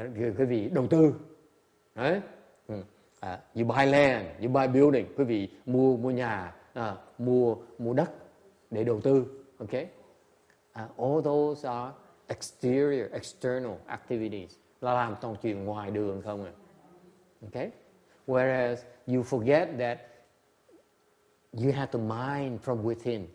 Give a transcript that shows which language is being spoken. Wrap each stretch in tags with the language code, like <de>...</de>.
<vi>Quý vị đầu tư, right?</vi> <en>You buy land, you buy building.</en> <vi>Quý vị mua nhà, mua đất để đầu tư, okay?</vi> <en>All those are external activities.</en> <vi>Là làm toàn chuyện ngoài đường không à, okay?</vi> <en>Whereas you forget that you have to mind from within.</en>